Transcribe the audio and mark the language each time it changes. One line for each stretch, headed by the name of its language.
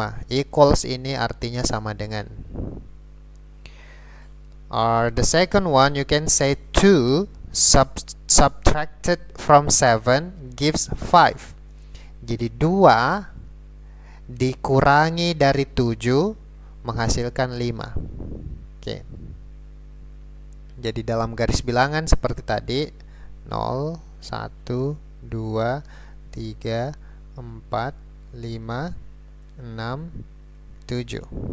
Indonesian: Equals ini artinya sama dengan.
English: Or the second one, you can say 2 subtracted from 7 gives 5.
Indonesian: Jadi 2 dikurangi dari 7 menghasilkan 5. Oke. Jadi dalam garis bilangan seperti tadi 0, 1, 2, 3, 4, 5, 6, 7.